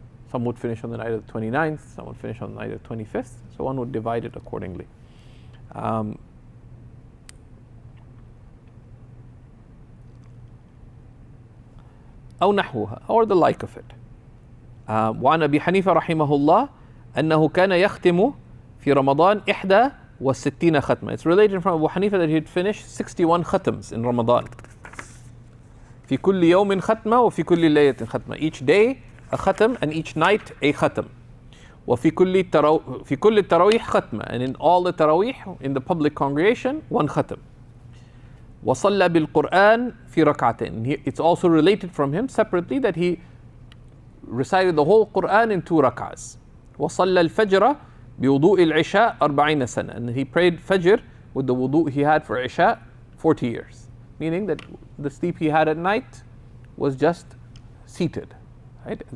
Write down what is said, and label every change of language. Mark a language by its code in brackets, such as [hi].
[en] Some would finish on the night of the 29th. Some would finish on the night of the 25th. So one would divide it accordingly. [ar] أو نحوها, [en] or the like of it. [ar] وعن أبي حنيفة رحمه الله أنه كان يختم في رمضان 61 ختمة. [en] It's related from Abu Hanifa that he'd finish 61 khatams in Ramadan. [ar] في كل يوم ختمة وفي كل ليلة ختمة. [en] Each day a khatam and each night a khatam. [ar] وفي كل التراويح ختمة. [en] And in all the tarawih in the public congregation, 1 khatam. [ar] وصلى بالقرآن في ركعتين. [en] It's also related from him separately that he recited the whole Quran in 2 rak'ahs. [ar] وصلى الفجر بوضوء العشاء 40 سنة. [en] And he prayed Fajr with the wudu he had for Isha 40 years. Meaning that the sleep he had at night was just seated. Right?